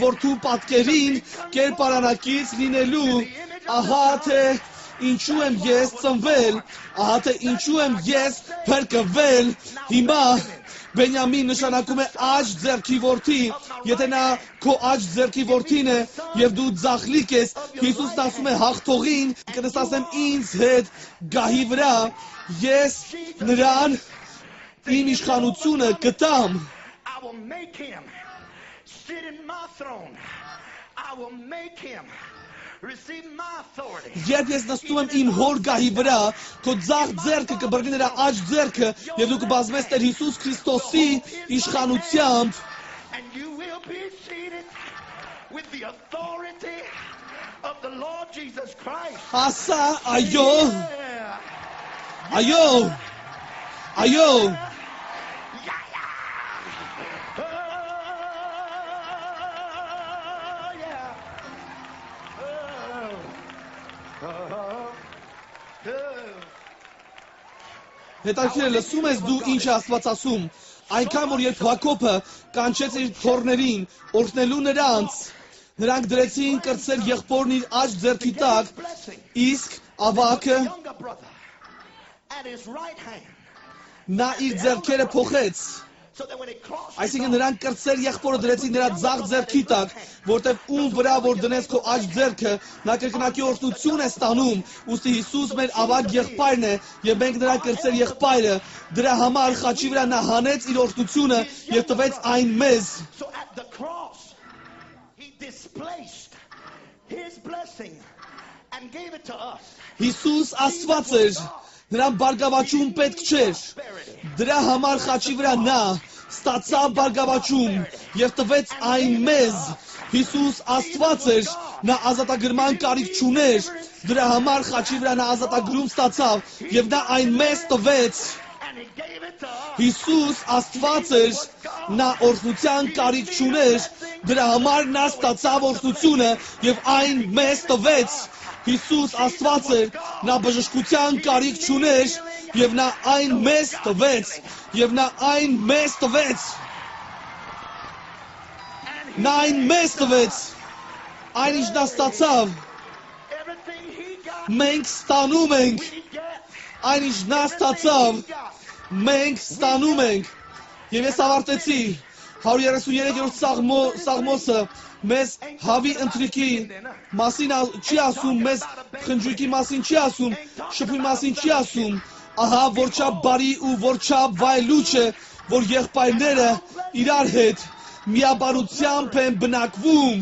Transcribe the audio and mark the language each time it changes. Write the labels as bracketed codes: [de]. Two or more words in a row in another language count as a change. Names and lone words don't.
[hy] որդու պատկերին, կերպարանակից լինելու, ահա թե ինչու եմ ես ծնվել, ահա թե ինչու եմ ես փրկվել, հիմա Բենյամին նշանակում է աջ ձեռքի որդի, եթե նա քո աջ ձեռքի որդին է և դու ձախլիկ ես, Հիսուսն ասում է հաղթողին, կնստասեմ ինձ հետ գահի վրա, ես նրան իմ իշխանությունը կտամ, [en] I will make him sit in my throne. I will make him receive my authority. [hy] Երբ ես նստում եմ իմ հոր գահի վրա, քո ձախ ձեռքը կբռնի նրա աջ ձեռքը և դու կբազմես Տեր Հիսուս Քրիստոսի իշխանությամբ, [en] And you will be seated with the authority of the Lord Jesus Christ. [hy] ասա այո, [en] Yeah. [hy] այո, այո, հետաքրքիր է, լսում ես դու ինչ է Աստված ասում, այնքան որ երբ Հակոբը կանչեց իր թոռներին, օրհնելու նրանց, նրանք դրեցին կրտսեր եղբորն իր աջ ձեռքի տակ, իսկ ավագը [en] Younger brother at his right hand. [hy] նա իր ձեռքերը փոխեց, [en] So that when it crosses [hy] այսինքն նրանք կրտսեր եղբորը դրեցին նրա ձախ ձեռքի տակ, որտեվ ում վրա որ դնես քո աջ ձեռքը, նա կրկնակի օրհնություն է ստանում, ուստի Հիսուս մեր ավագ եղբայրն է եւ մենք նրա կրտսեր եղբայրը, դրա համար խաչի վրա նա հանեց իր օրհնությունը եւ տվեց այն մեզ։ [en] So at the cross, he displaced his blessing and gave it to us. [hy] Հիսուս Աստված էր, նրան բարգավաճում պետք չէր, դրա համար խաչի վրա նա ստացավ բարգավաճում եւ տվեց այն մեզ։ Հիսուս Աստված էր, նա ազատագրման կարիք չուներ, դրա համար խաչի վրա նա ազատագրում ստացավ եւ նա այն մեզ տվեց։ [en] And he gave it to us. [hy] Հիսուս Աստված էր, նա օրհնության կարիք չուներ, դրա համար նա ստացավ օրհնությունը եւ այն մեզ տվեց։ Հիսուս Աստված էր, նա բժշկության կարիք չուներ եւ նա այն մեզ տվեց, եւ նա այն մեզ տվեց։ Նա այն մեզ տվեց, այն ինչ նա ստացավ, [en] Everything he got, [hy] մենք ստանում ենք, [en] we get. [hy] այն ինչ նա ստացավ, մենք ստանում ենք։ Եվ ես ավարտեցի 133-րդ Սաղմոսը մեզ հավի ընթրիքի մասին չի ասում, մեզ խնջույքի մասին չի ասում, շփի մասին չի ասում, ահա որչափ բարի ու որչափ վայելուչ է, որ եղբայրները իրար հետ միաբանությամբ են բնակվում։